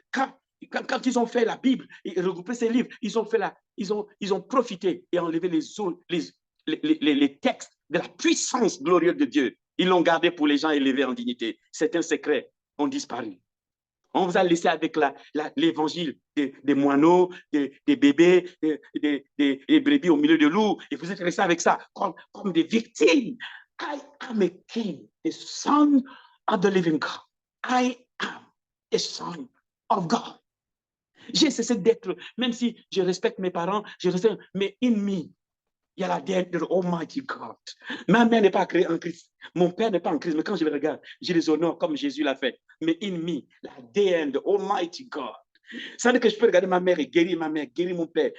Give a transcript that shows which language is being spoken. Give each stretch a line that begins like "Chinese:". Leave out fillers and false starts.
French: Quand ils ont fait la Bible et regroupé ces livres, ils ont profité et enlevé les textes de la puissance glorieuse de Dieu. Ils l'ont gardé pour les gens élevés en dignité. Certains secrets ont disparu. On vous a laissé avec l'évangile des moineaux, des bébés, des brebis au milieu de loups, et vous êtes restés avec ça comme des victimes.
English: I am a king, the son of the living God. I am a son of God.
French: J'ai cessé d'être, même si je respecte mes parents, mais
English: in me,
French: il y a la l'ADN de Almighty God. Ma mère n'est pas créée en Christ. Mon père n'est pas en Christ. Mais quand je le regarde, je les honore comme Jésus l'a fait. Mais
English: in me,
French: la l'ADN de Almighty God. Ça veut dire que je peux regarder ma mère et guérir ma mère, guérir mon père.